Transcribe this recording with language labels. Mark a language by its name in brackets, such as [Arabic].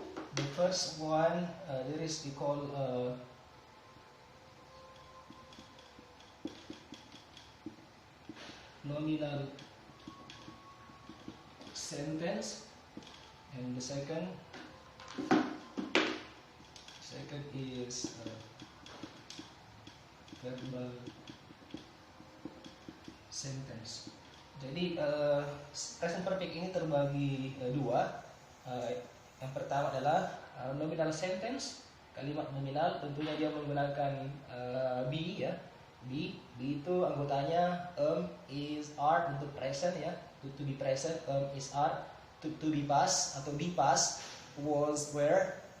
[English] The first one there is we call nominal sentence, and the second is verbal sentence. [Indonesian] Jadi present perfect ini terbagi dua. Yang pertama adalah nominal sentence, kalimat nominal. Tentunya dia menggunakan be, ya. Be itu anggotanya is, are untuk present, ya. to be present is are, to be past atau be past was were.